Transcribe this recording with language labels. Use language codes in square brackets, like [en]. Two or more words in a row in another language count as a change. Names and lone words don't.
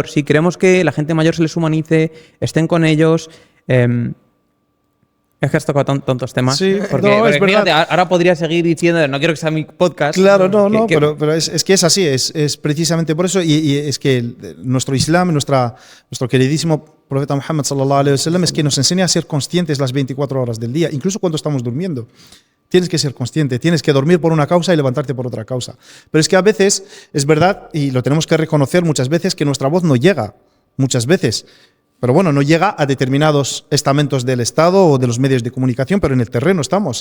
[es] Si queremos que la gente mayor se les humanice, estén con ellos. Es que has tocado tantos temas. Sí, porque, no, es fíjate, verdad. ahora podría seguir diciendo, no quiero que sea mi podcast. Claro, pero es que es así, es precisamente por eso, y es que nuestro Islam, nuestro queridísimo profeta Muhammad [ar] صلى الله عليه وسلم, [es] es que nos enseña a ser conscientes las 24 horas del día, incluso cuando estamos durmiendo. Tienes que ser consciente, tienes que dormir por una causa y levantarte por otra causa. Pero es que a veces, es verdad, y lo tenemos que reconocer muchas veces, que nuestra voz no llega, muchas veces. Pero bueno, no llega a determinados estamentos del Estado o de los medios de comunicación, pero en el terreno estamos.